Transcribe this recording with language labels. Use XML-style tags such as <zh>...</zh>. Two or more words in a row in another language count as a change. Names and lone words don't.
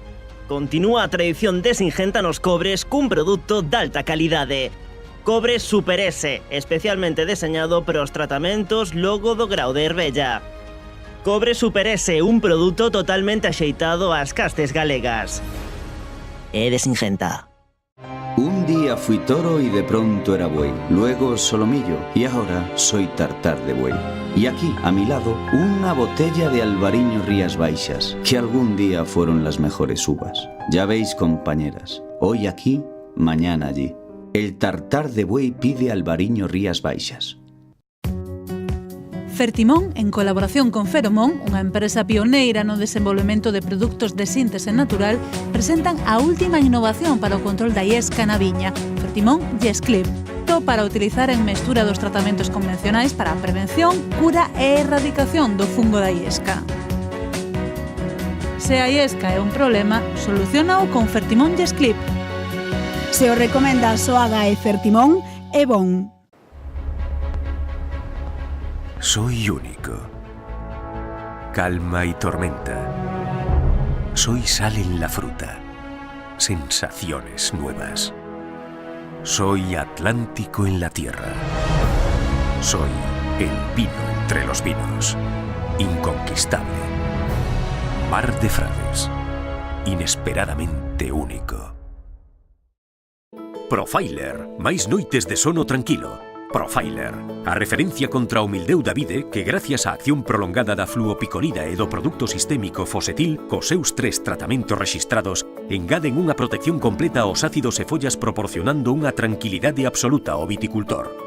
<gl>Continúa a tradición de Singenta nos cobres cun produto de alta calidade. Cobre Super S, especialmente deseñado para os tratamentos logo do grao de Herbella. Cobre Super S, un produto totalmente axeitado ás castes galegas. É de Singenta.</gl> <es>Un día fui toro y de pronto era buey, luego solomillo y ahora soy tartar de buey. Y aquí, a mi lado, una botella de Albariño Rías Baixas, que algún día fueron las mejores uvas. Ya veis, compañeras, hoy aquí, mañana allí. El tartar de buey pide Albariño Rías Baixas.</es> <gl>Fertimón, en colaboración con Feromón, unha empresa pioneira no desenvolvemento de produtos de síntese natural, presentan a última innovación para o control da iesca na viña, Fertimón YesClip, para utilizar en mestura dos tratamentos convencionais para a prevención, cura e erradicación do fungo da iesca. Se a iesca é un problema, solucionao con Fertimón YesClip. Se o recomenda Soaga e Fertimón, é bon.</gl> <es>Soy único. Calma y tormenta. Soy sal en la fruta. Sensaciones nuevas. Soy Atlántico en la tierra. Soy el vino entre los vinos. Inconquistable. Mar de Frades. Inesperadamente único.</es> <gl>Profiler, máis noites de sono tranquilo. Profiler, a referencia contra o mildeu da vide que gracias á acción prolongada da fluopicolida e do produto sistémico Fosetil, cos seus 3 tratamentos rexistrados, engaden unha protección completa aos ácidos e follas proporcionando unha tranquilidade absoluta ao viticultor.</gl>